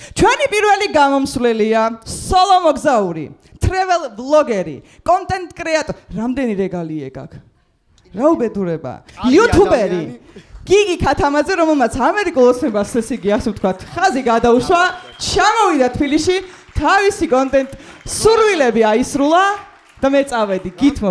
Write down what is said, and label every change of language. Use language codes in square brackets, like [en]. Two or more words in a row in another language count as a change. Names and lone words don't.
[ka] ჩვენი პირველი გამომსვლელია სოლო მოგზაური, [en] travel vlogeri, content creator. [ka] რამდენი რეგალია ეგ? რა უბედურება? YouTuberi. გიგი ქათამაძე, რომელმაც ამერიკულ ოცნებას ესე იგი ასე ვთქვათ, ხაზი გადაუშვა, ჩამოვიდა თბილისში, თავისი კონტენტ სურვილები აისრულა და მე წავედი, გითმობ.